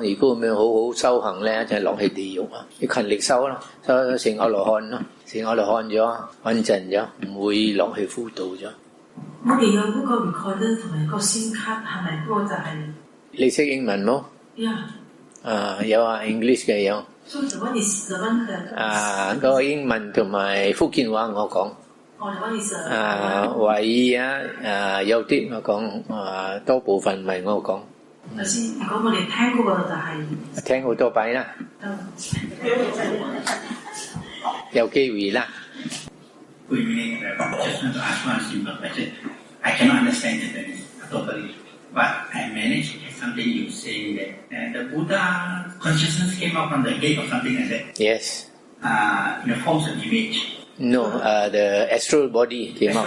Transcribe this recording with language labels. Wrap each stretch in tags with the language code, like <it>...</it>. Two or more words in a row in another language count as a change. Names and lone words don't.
<yue>如果咁樣好好修行咧，就係落去地獄啊，要勤力修咯，修成阿羅漢咯，成阿羅漢咗穩陣咗，唔會落去輔導咗。我哋有嗰個 recorder 同埋個 SIM 卡，係咪嗰個就係？你識英文冇？有有啊 ，English 嘅有。</yue> <en>So the one is the one that</en> <yue>嗰個英文同埋福建話我講。</yue> <en>哦 ，the one is</en> <yue>華語有啲我講，多部分唔係我講。頭先如果我哋聽嗰個就係聽好多擺啦，有機會啦。</yue> <en>Good evening, everyone. Just want to ask one simple question. I cannot understand Japanese totally, but I managed to get something you saying that the Buddha consciousness came out from the gate or something like that. Yes. In the forms of image. No, the astral body came out.</en>